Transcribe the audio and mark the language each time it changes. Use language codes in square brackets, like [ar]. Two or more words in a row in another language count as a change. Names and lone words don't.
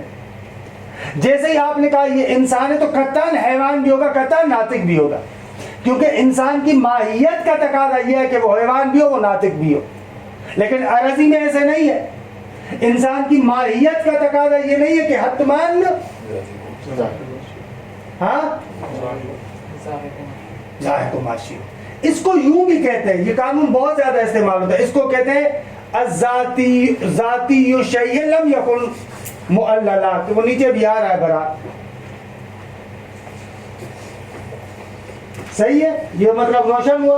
[ur] جیسے ہی آپ نے کہا یہ انسان ہے تو قطعاً حیوان بھی ہوگا، قطعاً ناطق بھی ہوگا، کیونکہ انسان کی ماہیت کا تقاضا یہ ہے کہ وہ حیوان بھی ہو وہ ناطق بھی ہو. لیکن عرضی میں ایسے نہیں ہے. انسان کی ماہیت کا تقاضا یہ نہیں ہے کہ حتماً [ar] ذاہق و ماشی. [ur] اس کو یوں بھی کہتے ہیں، یہ قانون بہت زیادہ استعمال ہوتا ہے. اس کو کہتے ہیں [ar] ذاتی شیء لم یکن معللا. [ur] وہ نیچے بھی آ رہا ہے برا. صحیح ہے. یہ مطلب روشن ہوا.